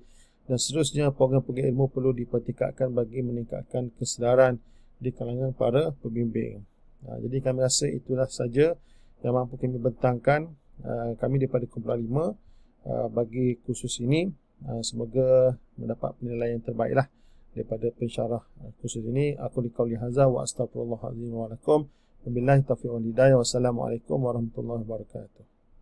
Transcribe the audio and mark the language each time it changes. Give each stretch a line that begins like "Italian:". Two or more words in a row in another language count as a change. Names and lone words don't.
Malay: Dan seterusnya, program-program ilmu perlu dipertingkatkan bagi meningkatkan kesedaran di kalangan para pembimbing. Jadi kami rasa itulah saja yang mampu kami bentangkan kami daripada kumpulan 5 bagi kursus ini. Semoga mendapat penilaian terbaik lah daripada pensyarah kursus ini.
Arabic: أقول قولي هذا وأستغفر الله العظيم ولكم. وبالله التوفيق والهداية. والسلام عليكم ورحمة الله وبركاته.